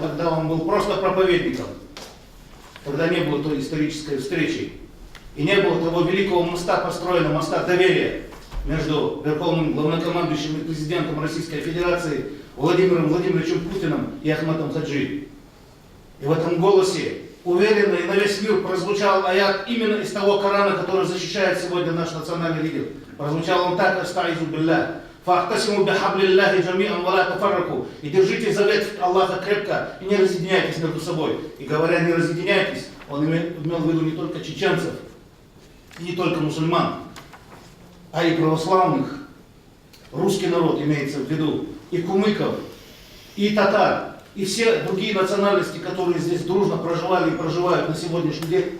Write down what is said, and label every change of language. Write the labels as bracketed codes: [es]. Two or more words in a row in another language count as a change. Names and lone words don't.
[ru] Тогда он был просто проповедником, когда не было той исторической встречи и не было того великого моста, построенного моста доверия между верховным главнокомандующим и президентом Российской Федерации. Владимиром Владимировичем Путиным и Ахматом Хаджи. И в этом голосе уверенно и на весь мир прозвучал аят именно из того Корана, который защищает сегодня наш национальный лидер. Прозвучал он так: [ar] «أستعيذ بالله فاعتصموا بحبل الله جميعا ولا تفرقوا». [ru] И держите завет Аллаха крепко и не разъединяйтесь между собой. И говоря «не разъединяйтесь», он имел в виду не только чеченцев, и не только мусульман, а и православных, русский народ имеется в виду, и кумыков, и татар, и все другие национальности, которые здесь дружно проживали и проживают на сегодняшний день.